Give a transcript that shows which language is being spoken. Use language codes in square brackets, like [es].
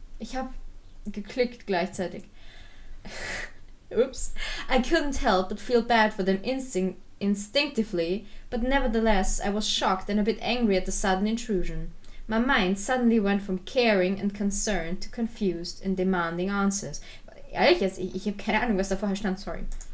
[de] Ich hab geklickt gleichzeitig. Oops. [en] I couldn't help but feel bad for them instinctively, but nevertheless I was shocked and a bit angry at the sudden intrusion. My mind suddenly went from caring and concerned to confused and demanding answers. [de] Ehrlich jetzt, ich habe keine Ahnung, was da vorher stand, sorry.